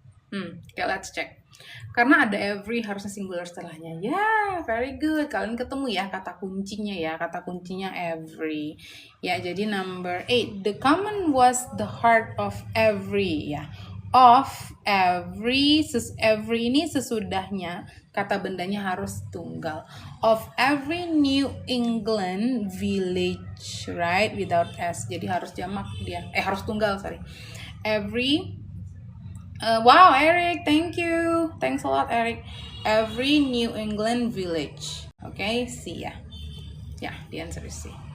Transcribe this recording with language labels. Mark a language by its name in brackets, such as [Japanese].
[English] Okay, let's check. [Indonesian] Karena ada every harusnya singular setelahnya. [English] Yeah, very good. [Indonesian] Kalian ketemu ya kata kuncinya ya. Kata kuncinya every. Ya, jadi number 8. [English] The common was the heart of every. Ya. Of every. [Indonesian] Every ini sesudahnya kata bendanya harus tunggal. [English] Of every New England village, right? [Indonesian] Without S. Jadi harus jamak dia. Harus tunggal, sorry. Every. [English] Wow, Eric, thank you. Thanks a lot, Eric. Every New England village. Okay, C ya. Yeah, the answer is C.